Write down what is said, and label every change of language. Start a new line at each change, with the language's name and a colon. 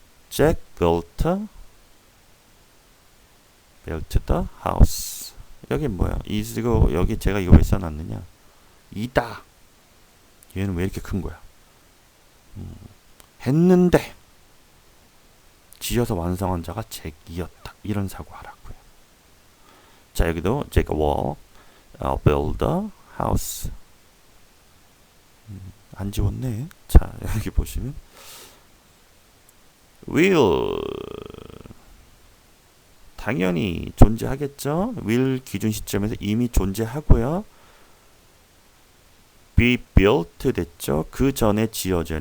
English: Jack built the house.
Korean: 여기 뭐야? 이거 여기 제가 이거 왜 써놨느냐? 이다. 얘는 왜 이렇게 큰 거야? 했는데 지어서 완성한 자가 잭이었다. 이런 사고하라고요. 자, 여기도
English: Jack will build a house.
Korean: 안 지웠네. 자, 여기 보시면 will 당연히 존재하겠죠. will 기준 시점에서 이미 존재하고요. be built 됐죠. 그 전에 지어져요.